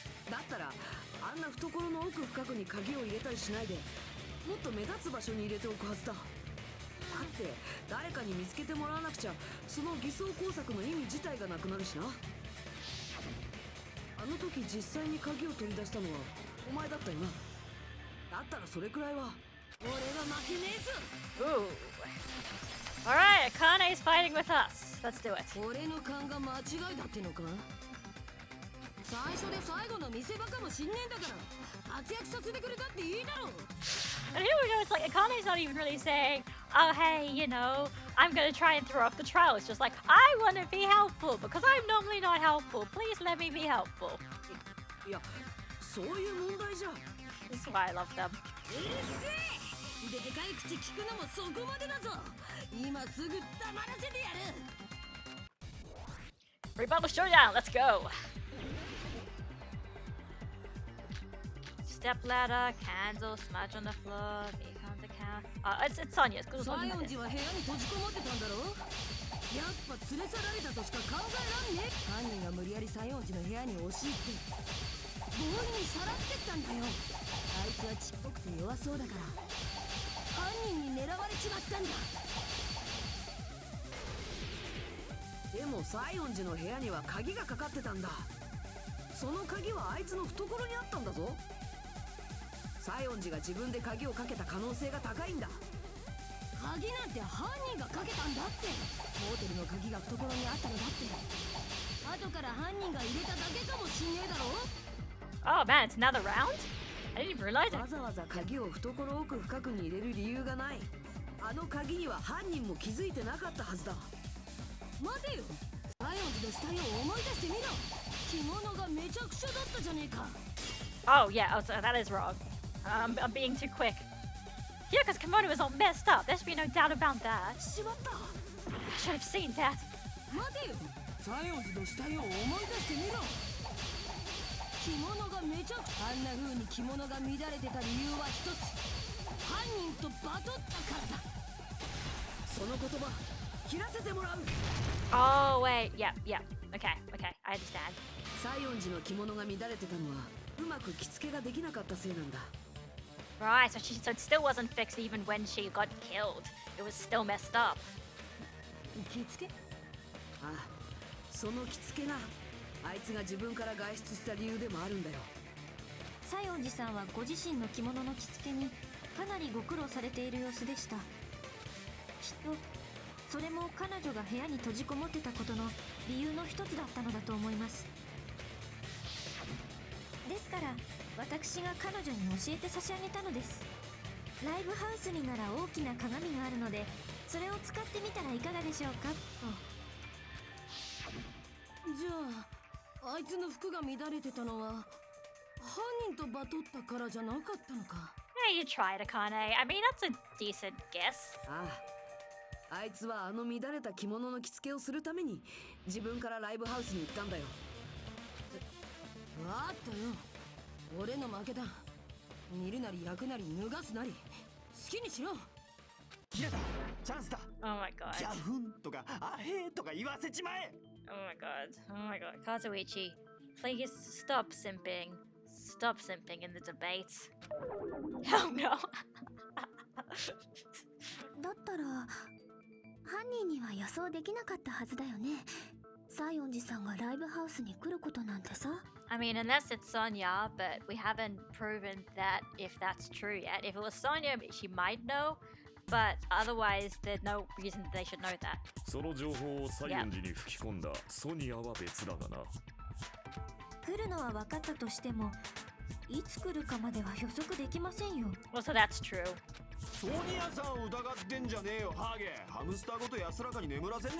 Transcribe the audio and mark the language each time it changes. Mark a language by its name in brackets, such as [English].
[Japanese] だったらあんな懐の奥深くに鍵を入れたりしないでもっと目立つ場所に入れておくはずだ。だって誰かに見つけてもらわなくちゃその偽装工作の意味自体がなくなるしな。あの時実際に鍵を取り出したのはお前だったよな。だったらそれくらいは俺が負けねえぞ。 [English] Ooh. All right, Akane's fighting with us. Let's do it. [Japanese] 俺の勘が間違いだってのか。最初で最後の見せ場かもしんねえんだから活躍させてくれたっていいだろう。 [English] And here we go. It's like Akane's not even really saying, "Oh, hey, you know, I'm gonna try and throw off the trial." It's just like, "I want to be helpful because I'm normally not helpful. Please let me be helpful." [Japanese] いやそういう問題じゃ。 [English] This is why I love them. [Japanese] うるせえ。でかい口聞くのもそこまでだぞ。今すぐ黙らせてやる。 [English] Rebuttal showdown. Let's go. Step ladder, candle, smudge on the floor, beacon to count. It's Sonya's. [Japanese] 西園寺は部屋に閉じこもってたんだろ。やっぱ連れ去られたとしか考えらんねえ。犯人が無理やり西園寺の部屋に押し入って強引にさらってったんだよ。あいつはちっぽくて弱そうだから犯人に狙われちまったんだ。でも西園寺の部屋には鍵がかかってたんだ。その鍵はあいつの懐にあったんだぞ。西園寺が自分で鍵をかけた可能性が高いんだ。鍵なんて犯人がかけたんだって。モーテルの鍵が懐にあったのだって後から犯人が入れただけかもしんねえだろ。 [English] Oh man, it's another round? I didn't even realize it. [Japanese] わざわざ鍵を懐奥深くに入れる理由がない。あの鍵には犯人も気づいてなかったはずだ。待てよ、西園寺の死体を思い出してみろ。着物がめちゃくちゃだったじゃねえか。 [English] Oh yeah, so that is wrong. I'm being too quick. Yeah, because Kimono is all messed up. There should be no doubt about that. [Japanese] しまった。 [English] I should have seen that. [Japanese] 待てよ、西園寺の死体を思い出してみろ。着物がめちゃくちゃあんな風に着物が乱れてた理由は一つ。犯人とバトったからだ。その言葉切らせてもらう。 [English] Oh wait, yeah. Okay, I understand. [Japanese] 西園寺の着物が乱れてたのはうまく着付けができなかったせいなんだ。 [English] Right, so it still wasn't fixed even when she got killed. It was still messed up. [Japanese] 着付け？ああ、その着付けがあいつが自分から外出した理由でもあるんだよ。西園寺さんはご自身の着物の着付けにかなりご苦労されている様子でした。きっとそれも彼女が部屋に閉じこもってたことの理由の一つだったのだと思います。ですから私が彼女に教えて差し上げたのです。ライブハウスになら大きな鏡があるのでそれを使ってみたらいかがでしょうかと。じゃああいつの服が乱れてたのは犯人とバトったからじゃなかったのか。 [English] Yeah, you tried, Akane. I mean, that's a decent guess. [Japanese] ああ、あいつはあの乱れた着物の着付けをするために自分からライブハウスに行ったんだよ。わかったよ、俺の負けだ。煮るなり焼くなり脱がすなり好きにしろ。切れた、チャンスだ。 [English] Oh my god. [Japanese] ギャフンとかアヘーとか言わせちまえ。 [English] Oh my god. Oh my god. Kazuichi, please stop simping. Stop simping in the debate. Oh no. [Japanese] だったら犯人には予想できなかったはずだよね。西園寺さんがライブハウスに来ることなんてさ。 [English] I mean, unless it's Sonya, but we haven't proven that if that's true yet. If it was Sonya, she might know, but otherwise, there's no reason that they should know that. [Japanese] その情報を西園寺に吹き込んだソニアは別だがな。来るのは分かったとしても、いつ来るかまでは予測できませんよ。 [English] Well, so that's true. [Japanese] ソニアさんを疑ってんじゃねえよハゲ。ハムスターごと安らかに眠らせんぞ。